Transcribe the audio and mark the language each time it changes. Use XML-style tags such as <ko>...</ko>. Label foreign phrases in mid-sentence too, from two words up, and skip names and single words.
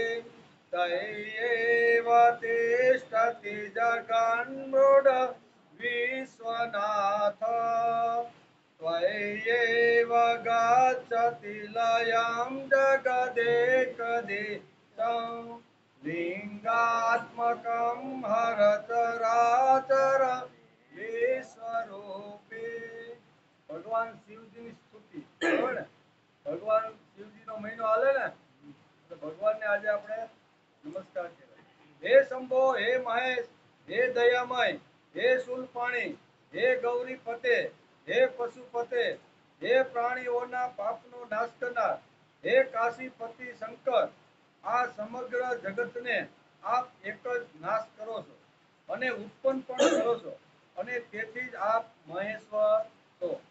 <sa>तय्येव तिष्ठति जगन्मृड विश्वनाथ त्वय्येव गच्छति लयं जगदेकदेशं लिङ्गात्मकं हरचराचर विश्वरूपे।</sa> <gu>भगवान शिवजी ની સ્તુતિ બરાબર ને ભગવાન શિવજી નો મહિનો હાલે ને તો ભગવાન ને આજે આપણે નમસ્કાર કહેવાય। હે શંભો હે મહેશ હે દયામય હે શૂલપાણી હે ગૌરીપતે હે પશુપતે હે પ્રાણીઓના પાપનો નાશ કરનાર હે કાશીપતિ શંકર આ સમગ્ર જગતને આપ એક જ નાશ કરો છો અને ઉત્પન્ન પણ કરો છો અને તેથી જ આપ મહેશ્વર છો।</gu>